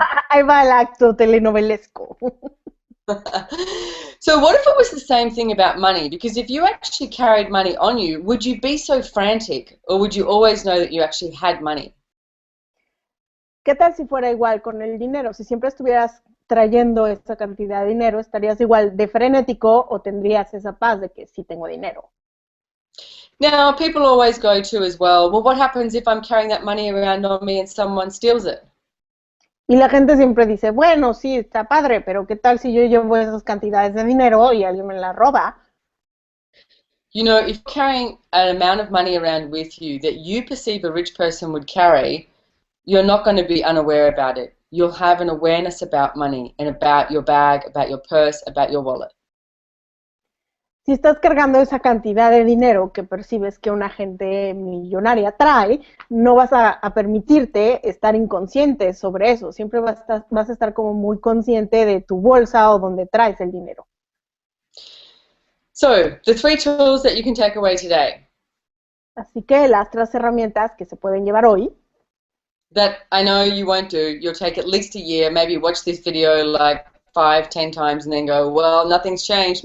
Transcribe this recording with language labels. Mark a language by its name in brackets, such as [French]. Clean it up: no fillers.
[Spanish] Ahí va el acto telenovelesco. [English] So what if it was the same thing about money? Because if you actually carried money on you, would you be so frantic, or would you always know that you actually had money? [Spanish] ¿Qué tal si fuera igual con el dinero? Si siempre estuvieras trayendo esta cantidad de dinero, ¿estarías igual de frenético o tendrías esa paz de que sí tengo dinero? [English] Now, people always go to as well, what happens if I'm carrying that money around on me and someone steals it? [Spanish] Y la gente siempre dice, bueno, sí, está padre, pero ¿qué tal si yo llevo esas cantidades de dinero y alguien me la roba? [English] You know, if you're carrying an amount of money around with you that you perceive a rich person would carry, you're not going to be unaware about it. You'll have an awareness about money and about your bag, about your purse, about your wallet. [Spanish] Si estás cargando esa cantidad de dinero que percibes que una gente millonaria trae, no vas a permitirte estar inconsciente sobre eso. Siempre vas a estar como muy consciente de tu bolsa o donde traes el dinero. [English] So, the 3 tools that you can take away today. [Spanish] Así que las 3 herramientas que se pueden llevar hoy. [English] That I know you won't do. You'll take at least a year, maybe watch this video like 5, 10 times and then go, well, nothing's changed.